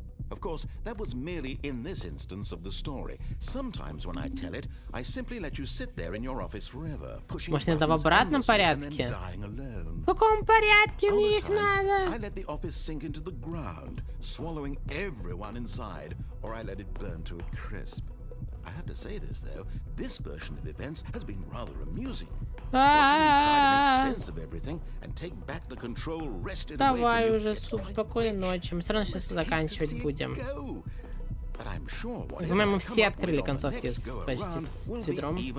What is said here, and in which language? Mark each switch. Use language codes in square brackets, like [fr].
[en] Of course, that was merely in this instance of the story. Sometimes when I tell it, I simply let you sit there in your office forever, pushing [ru] Может, это в обратном порядке? В каком порядке мне их надо? [en] I let the office sink into the ground, swallowing everyone inside, or I let it burn to a crisp. I have to say this, though, this version of events has been rather amusing. Watching me try to make sense of everything and take back the control wrested away from you. [ru] Давай уже, спокойной ночи. Мы все равно сейчас заканчивать будем. По-моему, все открыли концовки почти с ведром.